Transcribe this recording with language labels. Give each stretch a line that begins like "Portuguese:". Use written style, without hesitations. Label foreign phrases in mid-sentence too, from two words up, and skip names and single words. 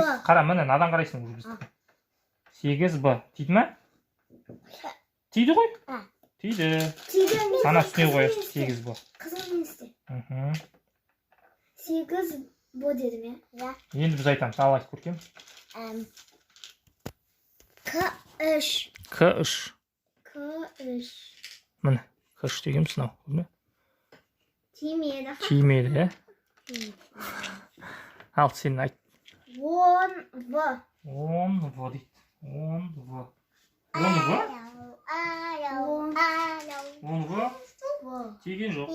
Kazakh: Қара, міне, надан қарайсың бізді. 8 Б. Тиді ма? Тиді ғой? Тиді. Ана үстіне қоясың, 8 Б. Қызыл мен істе. 8 Б дедім, я? Енді біз айтамыз, ал айтып көркем. К3. К3. Міне, К3 деген сынау. Тимеді. Тимеді, е? Ал, сен айт. 10 В. 10 В дейді. 10 В. 10 В? 10 В? Тиген жоқ.